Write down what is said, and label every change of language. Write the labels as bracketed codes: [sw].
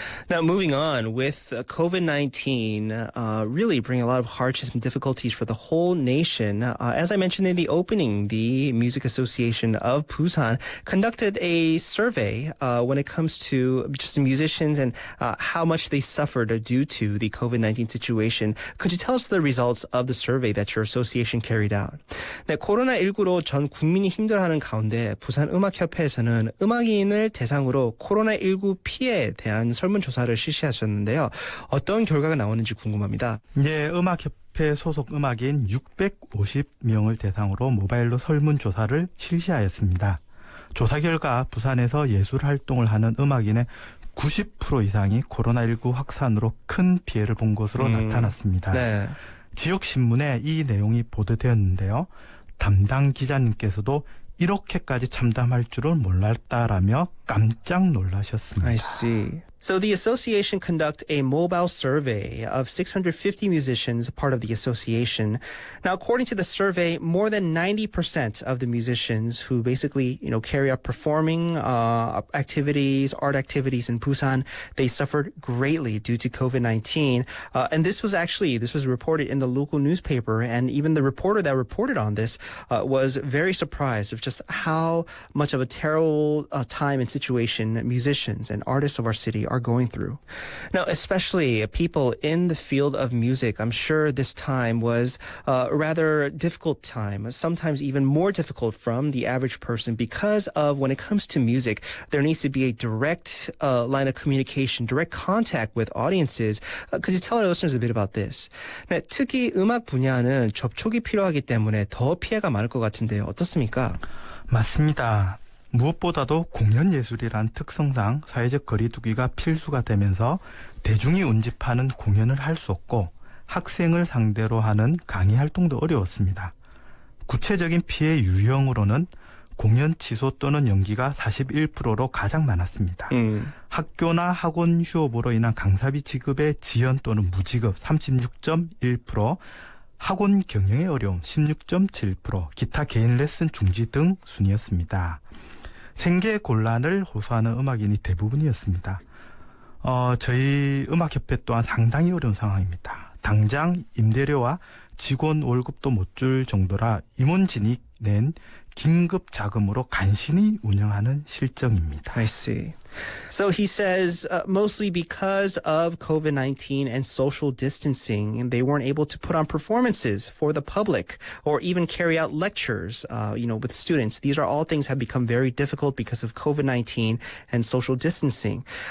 [en] Now, moving on, with COVID-19 really bringing a lot of hardships and difficulties for the whole nation, as I mentioned in the opening, the Music Association of Busan conducted a survey when it comes to just the musicians and how much they suffered due to the COVID-19 situation. Could you tell us the results of the survey that your association carried out? [ko] 네, 코로나19로 전 국민이 힘들어하는 가운데 부산음악협회에서는 음악인을 대상으로 코로나19 피해에 대한 설문조사를 실시하셨는데요. 어떤 결과가 나오는지 궁금합니다. 예, 음악협회 소속 음악인 650명을 대상으로 모바일로 설문조사를 실시하였습니다. 조사 결과 부산에서 예술활동을 하는 음악인의 90% 이상이 코로나19 확산으로 큰 피해를 본 것으로 나타났습니다. 네. 지역신문에 이 내용이 보도되었는데요. 담당 기자님께서도 이렇게까지 참담할 줄은 몰랐다라며 깜짝 놀라셨습니다. [en] I see. So the association conduct a mobile survey of 650 musicians, part of the association. Now, according to the survey, more than 90% of the musicians who basically, carry out performing activities, art activities in Busan, they suffered greatly due to COVID-19. And this was reported in the local newspaper, and even the reporter that reported on this was very surprised of just how much of a terrible time and situation musicians and artists of our city are going through. Now, especially people in the field of music, I'm sure this time was a rather difficult time, sometimes even more difficult from the average person because of when it comes to music, there needs to be a direct line of communication, direct contact with audiences. Could you tell our listeners a bit about this? [ko] 네, 특히 음악 분야는 접촉이 필요하기 때문에 더 피해가 많을 것 같은데요. 어떻습니까? 맞습니다. 무엇보다도 공연예술이란 특성상 사회적 거리두기가 필수가 되면서 대중이 운집하는 공연을 할 수 없고 학생을 상대로 하는 강의 활동도 어려웠습니다. 구체적인 피해 유형으로는 공연 취소 또는 연기가 41%로 가장 많았습니다. 학교나 학원 휴업으로 인한 강사비 지급의 지연 또는 무지급 36.1%, 학원 경영의 어려움 16.7%, 기타 개인 레슨 중지 등 순이었습니다. 생계 곤란을 호소하는 음악인이 대부분이었습니다. 저희 음악협회 또한 상당히 어려운 상황입니다. 당장 임대료와 직원 월급도 못 줄 정도라 임원진이 낸 긴급 자금으로 간신히 운영하는 실정입니다. [en] I see. So he says mostly because of COVID-19 and social distancing, they weren't able to put on performances for the public or even carry out lectures, with students. These are all things have become very difficult because of COVID-19 and social distancing.